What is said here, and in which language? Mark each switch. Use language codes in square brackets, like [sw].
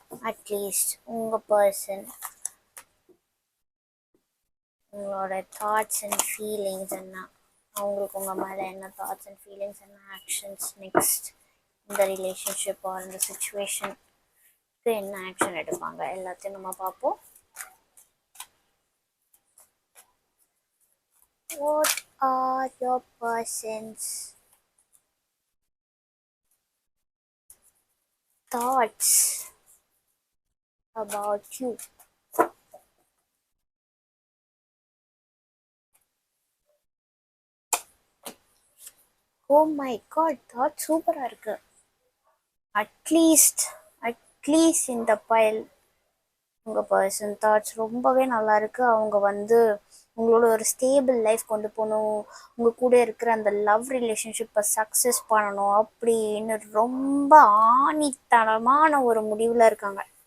[ta] At least உங்கள் person உங்களோட thoughts and feelings என்ன, அவங்களுக்கு உங்கள் மேலே என்ன தாட்ஸ் அண்ட் ஃபீலிங்ஸ், என்ன ஆக்ஷன்ஸ் நெக்ஸ்ட் இந்த ரிலேஷன்ஷிப் ஆர் இந்த சுச்சுவேஷனுக்கு என்ன ஆக்ஷன் எடுப்பாங்க எல்லாத்தையும் நம்ம பார்ப்போம். [en] What are your person's thoughts about you? Oh my god, thought [ta] சூப்பராக இருக்கு. அட்லீஸ்ட் இந்த பைல் உங்கள் பர்சன் தாட்ஸ் ரொம்பவே நல்லா இருக்கு. அவங்க வந்து உங்களோட ஒரு ஸ்டேபிள் லைஃப் கொண்டு போகணும், உங்கள் கூட இருக்கிற அந்த லவ் ரிலேஷன்ஷிப்பை சக்ஸஸ் பண்ணணும் அப்படின்னு ரொம்ப ஆணித்தனமான ஒரு முடிவில் இருக்காங்க.